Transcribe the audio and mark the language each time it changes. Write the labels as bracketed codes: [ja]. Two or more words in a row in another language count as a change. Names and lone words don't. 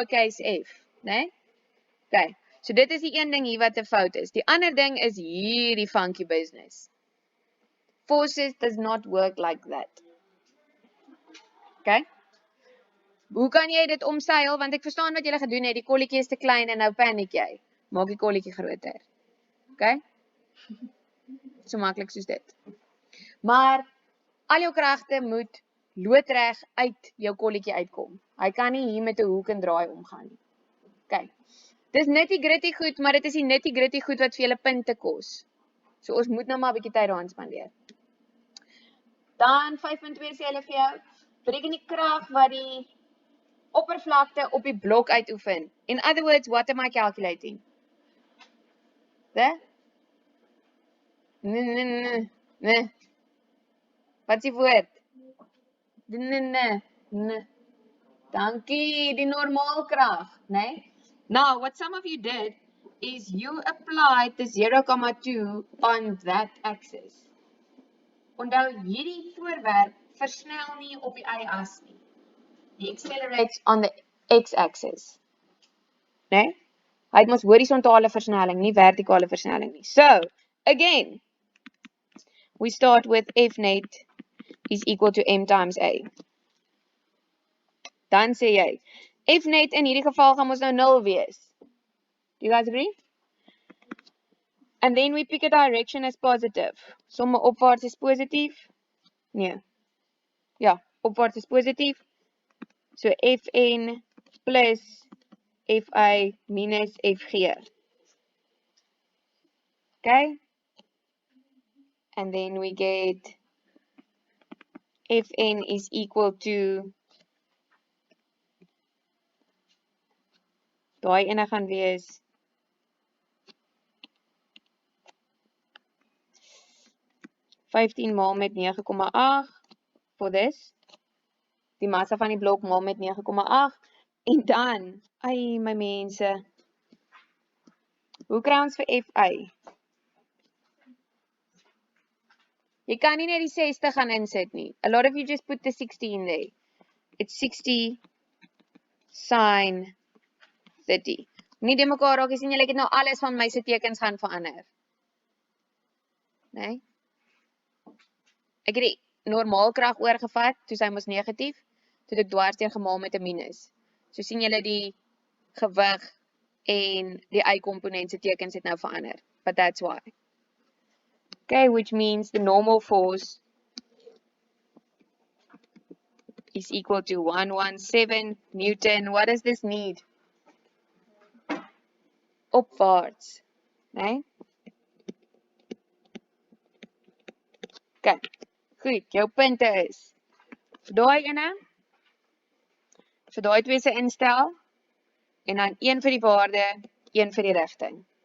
[en] Lowercase f, né? Okay. [af] So dit is die een ding hier wat 'n fout is. Die ander ding is hierdie [en] funky business. Forces does not work like that. [af] Okay? Hoe kan jy dit omseil? Want ek verstaan wat jy gedoen het. Die kolletjie is te klein en nou paniek jy. Maak die kolletjie groter. Okay? So maklik soos dit. Maar al jou kragte moet loodreg uit jou kolletjie uitkom. Hy kan nie hier met 'n hoek en draai omgaan nie. Okay. Dis nitty-gritty goed, maar dit is die nitty-gritty goed wat vir julle punte kos. So ons moet nou maar 'n bietjie tyd daaraan spandeer. Dan 5.2 sê hulle vir jou, bereken die krag wat die oppervlakte op die blok uitoefen. [en] In other words, what am I calculating? [af] Nee. Wat is die woord? Nee. Dankie, die normaalkrag, né? [en] Now, what some of you did is you applied the 0,2 on that axis. [af] Onthou, hierdie voorwerp versnel nie op die y-as nie. [en] It accelerates on the x-axis. [af] Né? Hy het mos horisontale versnelling, nie vertikale versnelling nie. [en] So, again, we start with F net is equal to m times a. [af] Dan sê jy, F net in hierdie geval gaan ons nou 0 wees. [en] Do you guys agree? And then we pick a direction as positive. [af] Somme opwaarts is positief? Nee. Ja, opwaarts is positief. [en] So Fn plus Fi minus Fg. Okay? And then we get Fn is equal to, [af] daai ene gaan wees 15 maal met 9,8 [en] for this. [af] Die massa van die blok maal met 9,8. En dan, ai my mense, hoe kry ons vir Fi? Jy kan nie net die 60 gaan insit nie. [en] A lot of you just put the 60 in there. It's 60 sin 30. [af] Nie die mekaar raak, jy sien julle het nou alles van my se tekens gaan verander. Nee? Ek het die normaalkrag oorgevat, toe sy mos negatief, toe het ek dwarsdeur gemaal met 'n minus. So sien julle die gewig en die y-komponent se tekens het nou verander. [en] But that's why. Okay, which means the normal force is equal to 117 Newton. What does this need? [af] Opwaarts. Nee? Okay, goed, jou punte is, vir daai ene, vir daai twee se instel, en dan 1 vir die waarde, 1 vir die rigting.